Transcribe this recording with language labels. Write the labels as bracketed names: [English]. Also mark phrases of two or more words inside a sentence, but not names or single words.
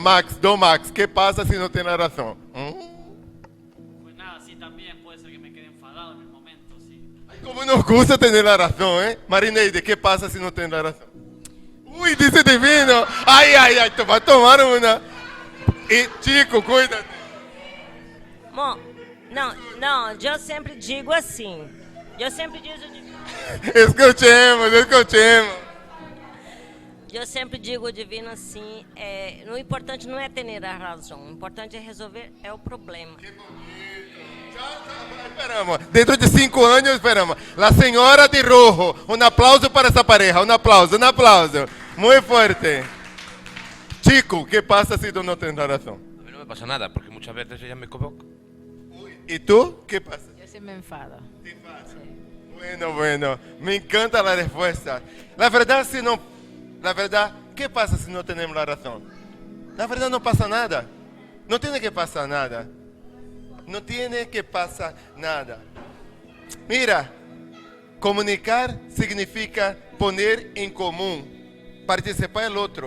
[Spanish] Max, ¿qué pasa si no tienes la razón? Pues nada, sí, también puede ser que me quede enfadado en el momento, sí. Ay, cómo nos gusta tener la razón, ¿eh? Marineide, ¿qué pasa si no tienes la razón? Uy, dice divino. Ay, te va a tomar una. Y chico, cuídate. [Portuguese] Bom, não, eu sempre digo assim. Eu sempre digo [Spanish] Escuchemos. [Portuguese] Eu sempre digo divino assim, o importante não é ter a razão, o importante é resolver o problema. [Spanish] Esperamos. Dentro de 5 años esperamos. La señora de rojo. Un aplauso para esa pareja. Un aplauso. Muy fuerte. Chico, ¿qué pasa si tú no tienes la razón? A mí no me pasa nada, porque muchas veces ella me equivoca. ¿Y tú? ¿Qué pasa? [Portuguese] Eu sempre me enfado. [Spanish] Bueno. Me encanta la respuesta. La verdad, ¿qué pasa si no tenemos la razón? La verdad no pasa nada. No tiene que pasar nada. Mira, comunicar significa poner en común, participar del otro.